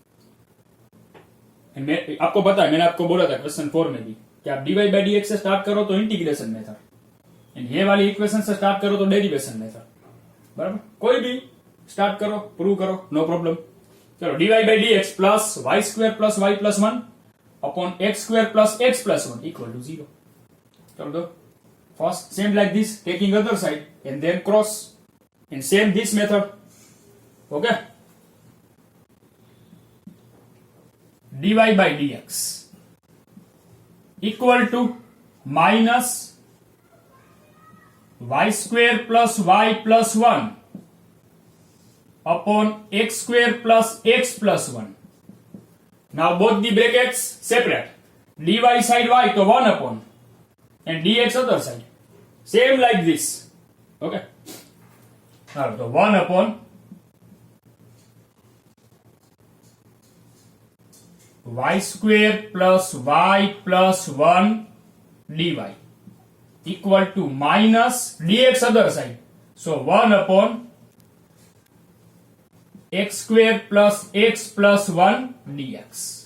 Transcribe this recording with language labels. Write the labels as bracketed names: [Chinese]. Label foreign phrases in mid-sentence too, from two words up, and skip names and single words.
[Hindi] मैं आपको पता है, मैंने आपको बोला था क्वेश्चन 4 में भी कि आप [English] dy by dx [Hindi] से स्टार्ट करो तो [English] integration method, [Hindi] एंड ये वाली इक्वेशन से स्टार्ट करो तो [English] derivation method. [Hindi] बराबर, कोई भी स्टार्ट करो, प्रूव करो, [English] no problem. चलो dy by dx plus y square plus y plus 1 upon x square plus x plus 1 equal to 0. [Hindi] चलो दो. [English] First same like this, taking other side and then cross, and same this method. Okay, dy by dx equal to minus y square plus y plus 1 upon x square plus x plus 1. Now both the brackets separate. dy side y to 1 upon and dx other side. Same like this. Okay. Now the 1 upon y square plus y plus 1 dy equal to minus dx other side. So 1 upon x square plus x plus 1 dx.